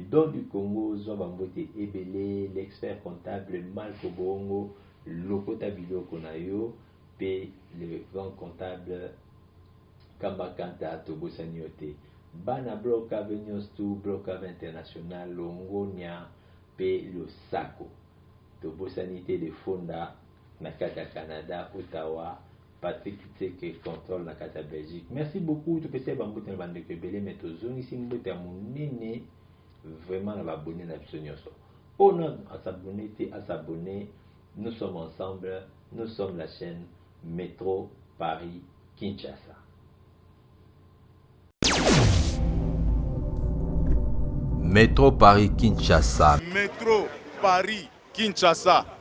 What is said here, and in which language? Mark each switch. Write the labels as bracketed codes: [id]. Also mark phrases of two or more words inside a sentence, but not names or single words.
[fr] dons du Congo [ln] zwa bambote ebele [fr] l'expert comptable [ln] Malko Bongo lokota biloko na yo pe [fr] le grand comptable [ln] Kamba Kanta tobosani yo te bana bloc avenue stu [fr] bloc international [ln] longonia pe losako tobosani te de fonda na kati ya Canada Ottawa Patrick Tseke contrôle na kati ya Belgique. [fr] Merci beaucoup [ln] topesi bambote na bandeko ebele mais tozongisi mbote ya monene vraiment na abonné na biso nyonso. [fr] On a à s'abonner, nous sommes ensemble, nous sommes la chaîne Metro Paris Kinshasa. Metro Paris Kinshasa. Metro Paris Kinshasa.